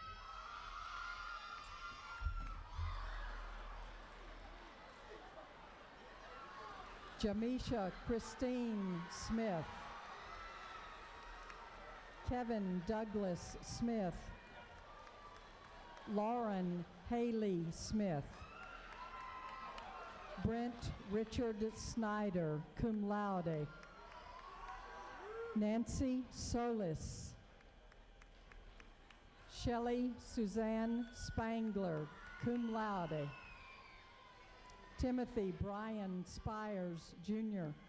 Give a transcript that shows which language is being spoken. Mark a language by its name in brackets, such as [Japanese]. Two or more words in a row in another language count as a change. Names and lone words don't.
[English] Jamisha Christine Smith. Kevin Douglas Smith. Lauren Haley Smith. Brent Richard Snyder, [Latin] cum laude. [English] Nancy Solis. Shelley Suzanne Spangler, [Latin] cum laude. [English] Timothy Brian Spires, Jr.